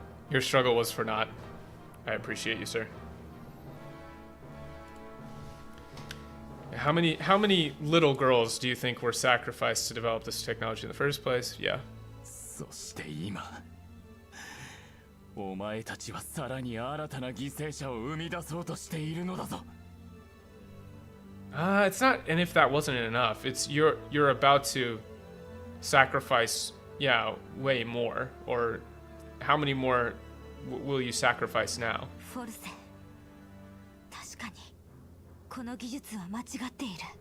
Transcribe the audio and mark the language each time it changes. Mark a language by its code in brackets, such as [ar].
[en] Your struggle was for naught. I appreciate you, sir. How many little girls do you think were sacrificed to develop this technology in the first place? Yeah. [ja] そして今、お前たちはさらに新たな犠牲者を生み出そうとしているのだぞ。 [en] It's not, and if that wasn't enough, it's you're about to sacrifice, yeah, way more. Or how many more will you sacrifice now? [ja] フォルセ、確かにこの技術は間違っている。